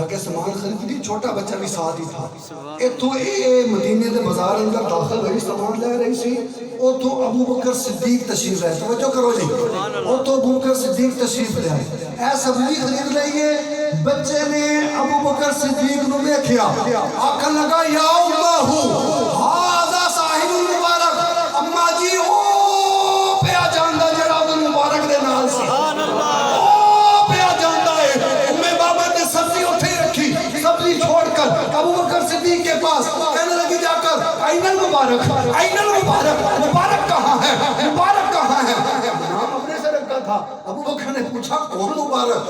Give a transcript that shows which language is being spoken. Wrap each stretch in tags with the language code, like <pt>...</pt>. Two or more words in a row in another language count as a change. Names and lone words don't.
<ur>کے سامان خرید لی، چھوٹا بچہ بھی ساتھ ہی تھا،</ur> <pa>اتھوں مدینے دے بازار اندر داخل ہوئی، سامان لے رہی سی، اتھوں ابو بکر صدیق تشریف لائے، توجہ کرو جی، اتھوں ابو بکر صدیق تشریف لائے، اے سبزی خرید لئیے، بچے نے ابو بکر صدیق نو دیکھیا، آکھن لگا</pa> <ar>یا اللہ ھذا صاحب المبارک،</ar> <pa>اما جی او پیا جاندا جڑا ابو مبارک دے نال سی،</pa> <ur>سبزی چھوڑ کر ابو بکر صدیق کے پاس کہنے لگی جا کر</ur> <ar>این المبارک، این المبارک،</ar> <ur>مبارک کہاں ہے، مبارک کہاں ہے؟ نام اپنے سے رکھا تھا، ابو بکر نے پوچھا کون مبارک؟</ur>